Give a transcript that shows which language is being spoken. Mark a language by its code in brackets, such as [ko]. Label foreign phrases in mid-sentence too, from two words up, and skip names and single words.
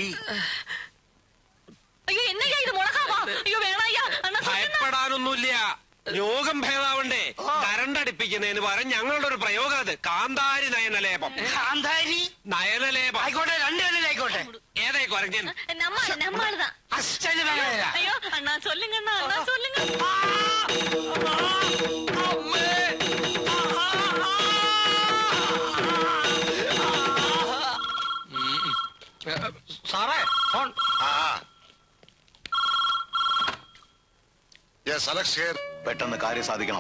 [ml] അയ്യോ എന്നയ്യാ ഇത് മുളകാവാ? അയ്യോ വേണയ്യാ. ഭയപ്പെടാനൊന്നുമില്ല. രോഗം ഭേദാവണ്ടേ? കരണ്ടടിപ്പിക്കുന്നതിന് പകരം ഞങ്ങളുടെ ഒരു പ്രയോഗം അത്. കാന്താരി നയനലേപം. കാന്താരി നയനലേപം ആയിക്കോട്ടെ, 2 ആയിക്കോട്ടെ. ഏതായി കുരങ്ങൻ? [ta] நம்மளுதான். அஸ்டல் வேலையா? ஐயோ அண்ணா சொல்லுங்க அண்ணா, அண்ணா சொல்லுங்க. [ml] സാറേ ഫോൺ. പെട്ടെന്ന് കാര്യം സാധിക്കണം.